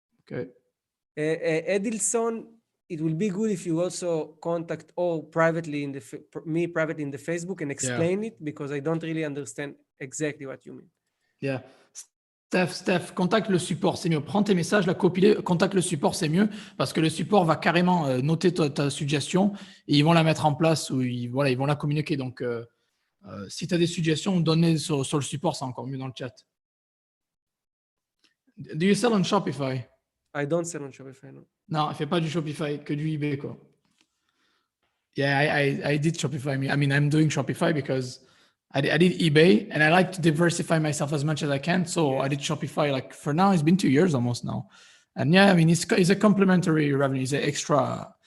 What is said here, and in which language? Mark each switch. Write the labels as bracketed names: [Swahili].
[English] Okay. Edilson, it will be good if you also contact privately in the Facebook and explain it, because I don't really understand exactly what you mean. Yeah. [French] Steph, contacte le support, c'est mieux. Prends tes messages, copie-les, contacte le support, c'est mieux, parce que le support va carrément noter ta suggestion et ils vont la mettre en place ou ils vont la communiquer. Donc, si tu as des suggestions, donne-les sur le support, c'est encore mieux dans le chat. [English] Do you sell on Shopify? I don't sell on Shopify, no. [French] Non, elle fait pas du Shopify, que du eBay, quoi. [English] Yeah, I did Shopify. I mean, I'm doing Shopify because I did eBay, and I like to diversify myself as much as I can. So I did Shopify. Like for now, it's been 2 years almost now. And yeah, I mean, it's a complementary revenue. It's an extra.